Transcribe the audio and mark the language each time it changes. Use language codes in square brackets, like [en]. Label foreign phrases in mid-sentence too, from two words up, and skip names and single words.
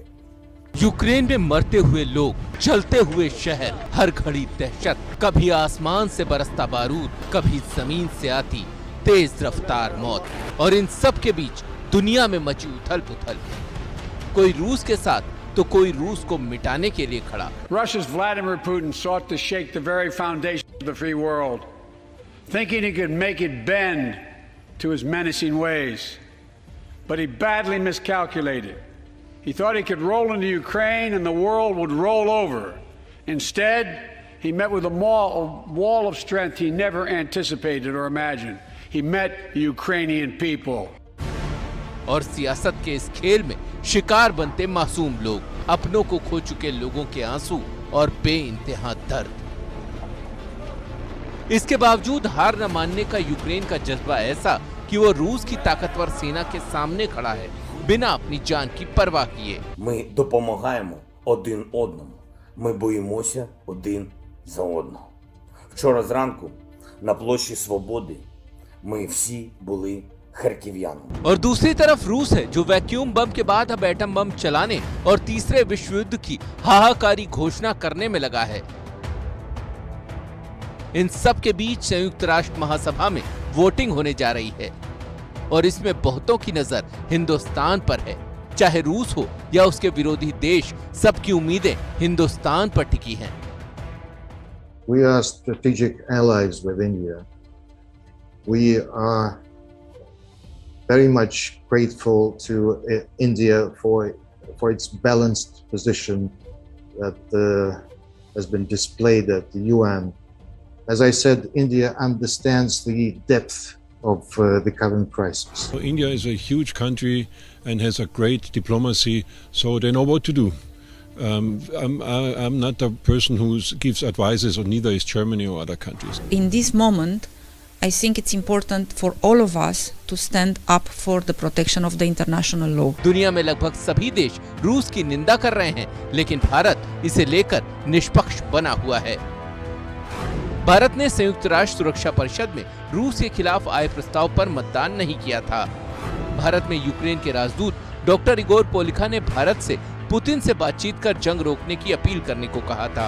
[hi] यूक्रेन में मरते हुए लोग, जलते हुए शहर, हर घड़ी दहशत, कभी आसमान से बरसता बारूद, कभी जमीन से आती तेज रफ्तार मौत, और इन सब के बीच दुनिया में मची उथल पुथल। कोई रूस के साथ तो कोई रूस को मिटाने के लिए खड़ा। [en] Russia's Vladimir Putin sought to shake the very foundation of the free world, thinking he could make it bend to his menacing ways. But he badly miscalculated. He thought he could roll into Ukraine and the world would roll over. Instead, he met with a wall of strength he never anticipated or imagined. He met the Ukrainian people. [hi] और सियासत के इस खेल में शिकार बनते मासूम लोग, अपनों को खो चुके लोगों के आंसू और बेइंतहा दर्द। इसके बावजूद हार न मानने का यूक्रेन का जज्बा ऐसा कि वो रूस की ताकतवर सेना के सामने खड़ा है, बिना अपनी जान की परवाह किए। [uk] Ми допомагаємо один одному. Ми боїмося один за одного. Вчора зранку на площі Свободи ми всі були харків'янами. [hi] और दूसरी तरफ रूस है जो [en] vacuum bomb [hi] के बाद अब [en] atom bomb [hi] चलाने और तीसरे विश्व युद्ध की हाहाकारी घोषणा करने में लगा है। इन सब के बीच संयुक्त राष्ट्र महासभा में वोटिंग होने जा रही है और इसमें बहुतों की नजर हिंदुस्तान पर है। चाहे रूस हो या उसके विरोधी देश, सबकी उम्मीदें हिंदुस्तान पर टिकी हैं। [en] We are strategic allies with India. We are very much grateful to India for its balanced position that has been displayed at the UN. As I said, India understands the depth of the current crisis. So India is a huge country and has a great diplomacy, so they know what to do. I'm not the person who gives advices, or neither is Germany or other countries. In this moment, I think it's important for all of us to stand up for the protection of the international law. [hi] दुनिया में लगभग सभी देश रूस की निंदा कर रहे हैं, लेकिन भारत इसे लेकर निष्पक्ष बना हुआ है। भारत ने संयुक्त राष्ट्र सुरक्षा परिषद में रूस के खिलाफ आए प्रस्ताव पर मतदान नहीं किया था। भारत में यूक्रेन के राजदूत डॉक्टर इगोर पोलिखा ने भारत से पुतिन से बातचीत कर जंग रोकने की अपील करने को कहा था।